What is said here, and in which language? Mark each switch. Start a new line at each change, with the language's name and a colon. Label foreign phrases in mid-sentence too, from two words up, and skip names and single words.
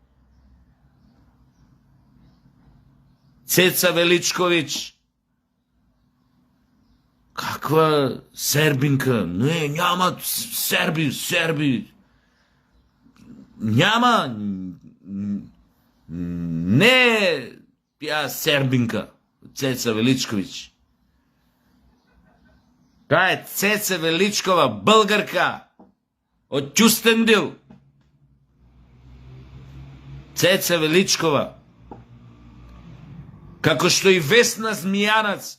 Macedonian: Цеца Величковиќ.
Bulgarian: Каква сербинка? Не, няма серби. Няма. Не тя сербинка. Цеца Величковиќ. Таа е Цеца Величкова, българка.
Macedonian: Од Ќустендил. Цеца Величкова. Како што и Весна Змијанац.